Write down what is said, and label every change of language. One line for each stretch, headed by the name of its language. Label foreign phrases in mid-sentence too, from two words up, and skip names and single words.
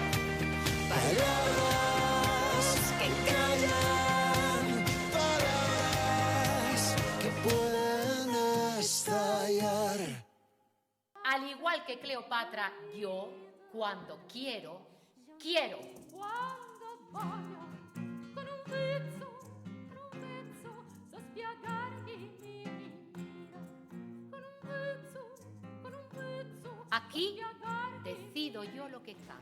Spanish: Palabras que callan. Palabras que pueden estallar. Al igual que Cleopatra, yo, cuando quiero, quiero.
Italian: Quando voglio, con un vezzo, so spiegarti mi mira. Con un vezzo,
Spanish: Aquí decido yo lo que